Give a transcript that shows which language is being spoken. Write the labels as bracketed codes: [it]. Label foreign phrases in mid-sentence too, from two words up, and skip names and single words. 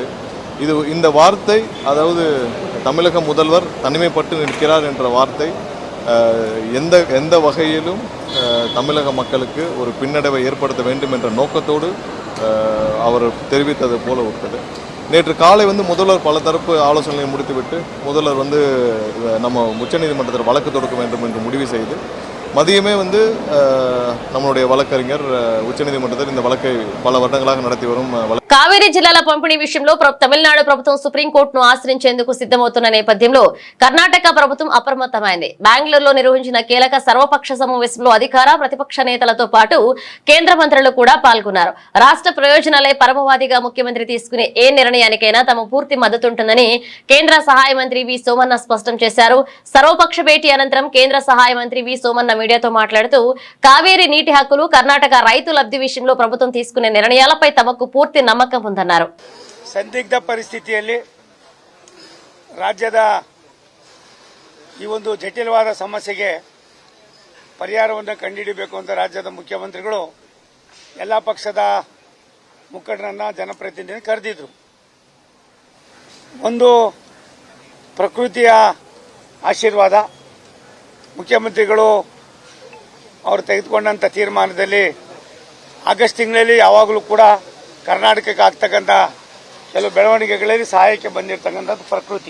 [ta] இந்த வார்த்தை, அதாவது தமிழக முதல்வர் தனிமைப்பட்டு நிற்கிறார் என்ற வார்த்தை எந்த வகையிலும் தமிழக மக்களுக்கு ஒரு பின்னடைவை ஏற்படுத்த வேண்டும் என்ற நோக்கத்தோடு அவர் தெரிவித்தது போல விட்டது. நேற்று காலை முதல்வர் பல தரப்பு ஆலோசனைகளை முடித்துவிட்டு முதல்வர் நம்ம உச்சநீதிமன்றத்தில் வழக்கு தொடுக்க வேண்டும் என்று முடிவு செய்து மதியமே நம்மளுடைய வழக்கறிஞர் உச்சநீதிமன்றத்தில் இந்த வழக்கை பல வருடங்களாக நடத்தி வரும் [te] కావేరీ జిల్లాల పంపిణీ విషయంలో తమిళనాడు ప్రభుత్వం సుప్రీంకోర్టును ఆశ్రయించేందుకు సిద్ధమవుతున్న నేపథ్యంలో కర్ణాటక ప్రభుత్వం అప్రమత్తమైంది. బెంగళూరులో నిర్వహించిన కీలక సర్వపక్ష సమావేశంలో అధికార ప్రతిపక్ష నేతలతో పాటు కేంద్ర మంత్రులు కూడా పాల్గొన్నారు. రాష్ట్ర ప్రయోజనాలే పరమవాదిగా ముఖ్యమంత్రి తీసుకునే ఏ నిర్ణయానికైనా తమ పూర్తి మద్దతుంటుందని కేంద్ర సహాయ మంత్రి వి సోమన్న స్పష్టం చేశారు. సర్వపక్ష భేటీ అనంతరం కేంద్ర సహాయ మంత్రి వి సోమన్న మీడియాతో మాట్లాడుతూ కావేరీ నీటి హక్కులు, కర్ణాటక రైతు లబ్ధి విషయంలో ప్రభుత్వం తీసుకునే నిర్ణయాలపై తమకు పూర్తి నమ్మకం ఉందన్నారు. [kn] ಸಂದಿಗ್ಧ ಪರಿಸ್ಥಿತಿಯಲ್ಲಿ ರಾಜ್ಯದ ಈ ಒಂದು ಜಟಿಲವಾದ ಸಮಸ್ಯೆಗೆ ಪರಿಹಾರವನ್ನು ಕಂಡುಹಿಡಿಯಬೇಕು ಅಂತ ರಾಜ್ಯದ ಮುಖ್ಯಮಂತ್ರಿಗಳು ಎಲ್ಲ ಪಕ್ಷದ ಮುಖಂಡರನ್ನ ಜನಪ್ರತಿನಿಧಿಗಳನ್ನು ಕರೆದಿದ್ರು. ಒಂದು ಪ್ರಕೃತಿಯ ಆಶೀರ್ವಾದ, ಮುಖ್ಯಮಂತ್ರಿಗಳು ಅವರು ತೆಗೆದುಕೊಂಡಂಥ ತೀರ್ಮಾನದಲ್ಲಿ ಆಗಸ್ಟ್ ತಿಂಗಳಲ್ಲಿ ಯಾವಾಗಲೂ ಕೂಡ ಕರ್ನಾಟಕಕ್ಕೆ ಆಗ್ತಕ್ಕಂಥ ಕೆಲವು ಬೆಳವಣಿಗೆಗಳಲ್ಲಿ ಸಹಾಯಕ್ಕೆ ಬಂದಿರತಕ್ಕಂಥದ್ದು ಪ್ರಕೃತಿ.